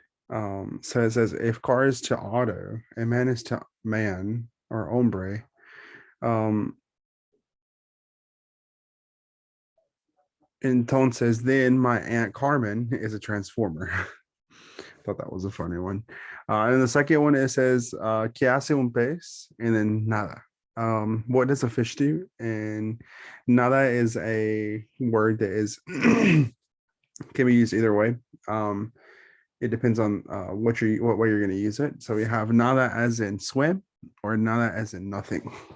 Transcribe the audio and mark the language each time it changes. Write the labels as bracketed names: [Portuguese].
[English] So it says, if car is to auto and man is to man or hombre, entonces then my Aunt Carmen is a transformer. Thought that was a funny one. And the second one, it says, [Spanish] ¿Qué hace un pez? [English] And then nada. What does a fish do? And nada is a word that is can be used either way. It depends on what way you're going to use it. So we have nada as in swim or nada as in nothing.